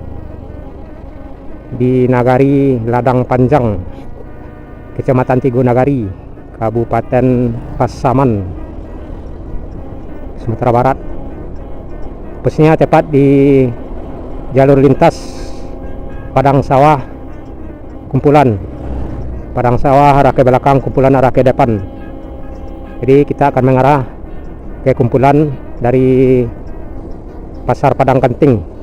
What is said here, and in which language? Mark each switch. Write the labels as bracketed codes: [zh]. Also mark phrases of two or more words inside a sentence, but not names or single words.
[id] di Nagari Ladang Panjang, Kecamatan Tigo Nagari, Kabupaten Pasaman, Sumatera Barat. Posisinya tepat di jalur lintas Padang Sawah Kumpulan, Padang Sawah arah ke belakang, Kumpulan arah ke depan. Jadi kita akan mengarah ke Kumpulan dari Pasar Padang Ganting.